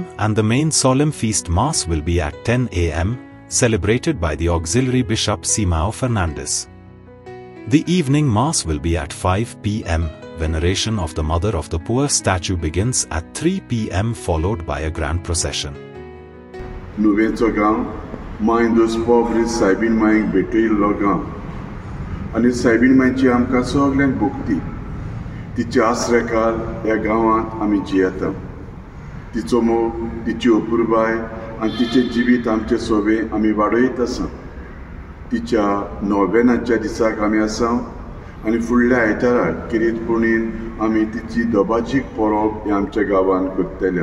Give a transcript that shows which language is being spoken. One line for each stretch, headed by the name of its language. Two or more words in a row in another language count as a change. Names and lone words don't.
English: and the main solemn feast mass will be at 10 a.m., celebrated by the Auxiliary Bishop Simão Fernandes. The evening mass will be at 5 p.m. Veneration of the Mother of the Poor statue begins at 3 p.m. followed by a grand procession.
Konkani: Nuwenco gaंव Mãe dos Pobres सायबीन मांयक भेटयल्लो गांव आनी सायबीन मांयची आमकां सगल्यांक भोगती. तिचे आसरेकार ह्या गांवांत आमी जियेता. तिचो मोग, तिची अपुरबाय आनी तिचें जिवीत आमचे सोबे आमी वाडयत आसा. तिच्या नोवेनाच्या दिसाक आमी आसा आनी फुडल्या आयताराक किरीतपुणीन आमी तिची दोबाचीक परब ह्या आमच्या गांवांत करतले.